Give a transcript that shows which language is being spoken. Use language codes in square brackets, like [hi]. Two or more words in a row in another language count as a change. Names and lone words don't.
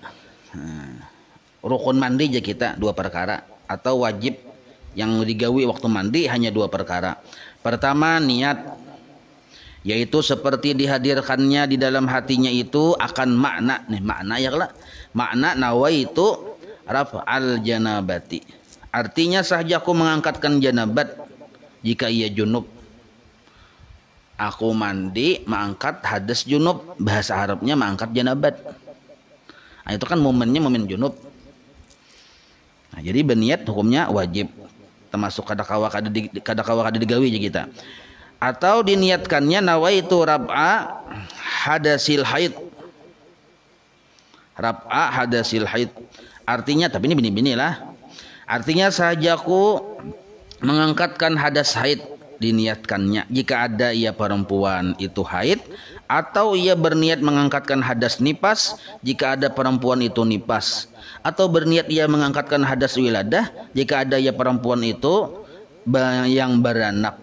[id] Rukun mandi aja kita dua perkara atau wajib yang digawi waktu mandi hanya dua perkara. Pertama niat, yaitu seperti dihadirkannya di dalam hatinya itu akan makna nih makna ya lah makna [ar] nawaitu raf'al janabati. [id] Artinya sahaja aku mengangkatkan janabat jika ia junub. Aku mandi mengangkat hadas junub, bahasa Arabnya mengangkat janabat. Nah, itu kan momennya momen junub. Nah, jadi berniat hukumnya wajib. [bjn] Termasuk kadakawa kada digawi aja kita. [id] Atau diniatkannya [ar] nawaitu rab'a hadasil haid. Rab'a hadasil haid. [id] Artinya tapi ini bini-bini lah. Artinya sahajaku mengangkatkan hadas haid diniatkannya jika ada ia perempuan itu haid atau ia berniat mengangkatkan hadas nipas jika ada perempuan itu nipas atau berniat ia mengangkatkan hadas wiladah jika ada ia perempuan itu yang beranak.